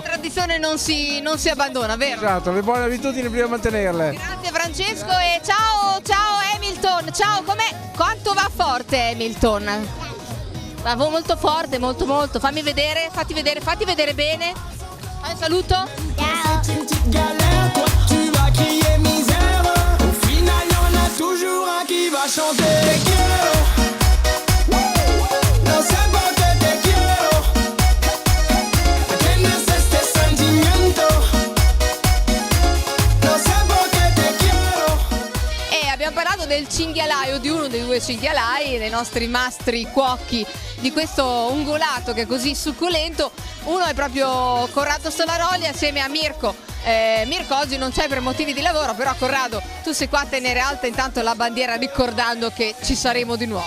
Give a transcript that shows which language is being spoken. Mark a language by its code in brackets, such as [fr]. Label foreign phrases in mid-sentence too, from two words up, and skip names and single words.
[it] La tradizione non si abbandona, vero? Esatto, le buone abitudini bisogna mantenerle. Grazie Francesco e ciao Hamilton, ciao, quanto va forte Hamilton? Va molto forte, molto, fatti vedere bene. Un saluto. Ciao. [fr] Tu vas crier misère. Au final, y'en a toujours un qui va chanter. [es] Te quiero. No sé por qué te quiero. ¿Tienes este sentimiento? No sé por qué te quiero. [it] E abbiamo parlato del cinghialaio, di uno dei due cinghialai, dei nostri mastri cuochi di questo ungulato che è così succulento. Uno è proprio Corrado Stolaroli assieme a Mirko. Mirko oggi non c'è per motivi di lavoro, però Corrado tu sei qua a tenere alta intanto la bandiera ricordando che ci saremo di nuovo.